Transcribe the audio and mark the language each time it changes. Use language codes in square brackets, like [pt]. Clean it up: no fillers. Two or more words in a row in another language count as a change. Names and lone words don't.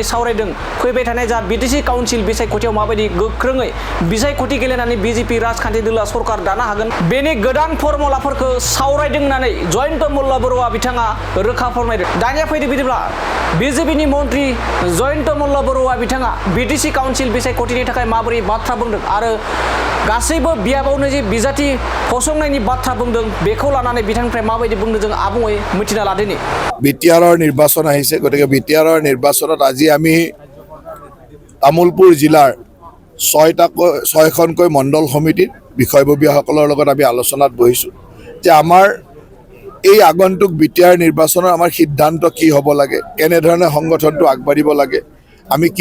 [brx] सावरायदों फैबाय थानाय जा बिटिसि काउन्सिल बिसायख'थियाव माबायदि गोख्रोङै बिसायख'थि गेलेनानै बिजेपि राजखान्थि दोलोआ सरकार दानो हागोन बेनि गोदान फर्मुलाफोरखौ सावरायदों होननानै जयन्त मल्ल बर'आ बिथाङा रोखा फोरमायदों दानिया फैदो बिदिब्ला बिजेपिनि मन्त्रि जयन्त मल्ल बर'आ बिथाङा बिटिसि काउन्सिल बिसायख'थिनि थाखाय माबोरै बाथ्रा बुंदों आरो गासैबो बियाबावनो जे बिजाथि फसंनायनि बाथ्रा बुंदों बेखौ लानानै बिथांनिफ्राय माबायदि बुंदों जों आबुङै मिथिना लादोनि [as] बिटिआৰৰ নিৰ্বাচন আহিছে গতিকে বিটিআৰৰ নিৰ্বাচনত আজি আমি তামুলপুৰ জিলাৰ 6খনকৈ মণ্ডল সমিতিৰ বিষয়ববীয়াসকলৰ লগত আমি আলোচনাত বহিছোঁ যে আমাৰ এই আগন্তুক বিটিআৰ নিৰ্বাচনৰ আমাৰ সিদ্ধান্ত কি হ'ব লাগে কেনেধৰণে সংগঠনটো আগবাঢ়িব লাগে আমি কি